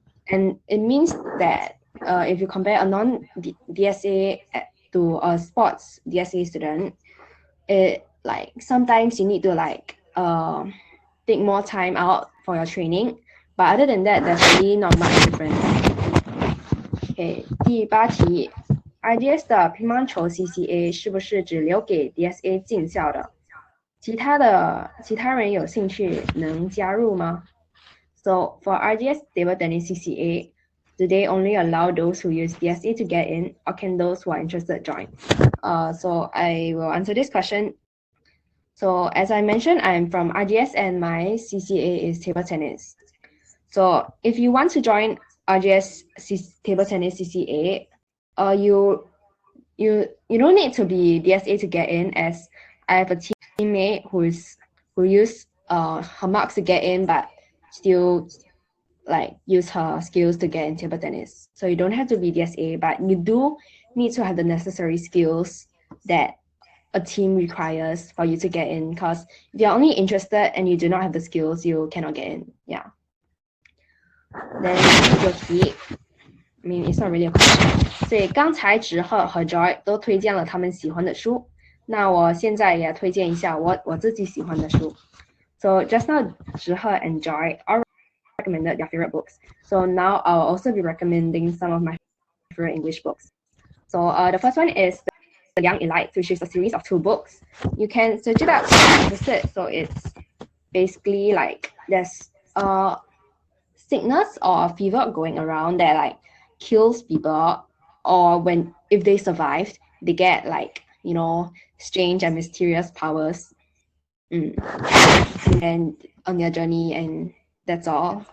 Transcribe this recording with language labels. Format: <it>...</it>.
<en>And it means that if you compare a non-DSA to a sports DSA student, it like sometimes you need to like take more time out for your training, but other than that, there's really not much difference.</en> <zh>Okay, 第8题 ，RGS 的乒乓球 CCA 是不是只留给 DSA 进校的？其他人有兴趣能加入吗？</zh> <en>So for RGS table tennis CCA, do they only allow those who use DSA to get in, or can those who are interested join? So I will answer this question. So as I mentioned, I'm from RGS and my CCA is table tennis. So if you want to join RGS table tennis CCA, you don't need to be DSA to get in, as I have a teammate who used her marks to get in, but still like use her skills to get in table tennis. So you don't have to be DSA, but you do need to have the necessary skills that a team requires for you to get in, because if you're only interested and you do not have the skills, you cannot get in. Yeah. Then your key. I mean, it's not really a question.</en> <zh>所以刚才Zhihe和Joy 都推荐了他们喜欢的书，那我现在也推荐一下我自己喜欢的书。</zh> <en>So just now Zhihe and Joy all recommended their favorite books. So now I'll also be recommending some of my favorite English books. So the first one is The Young Elite, which is a series of 2 books. You can search it up if you're interested. So it's basically like there's a sickness or a fever going around that like kills people, or if they survived, they get like, you know, strange and mysterious powers and on their journey, and that's all.</en>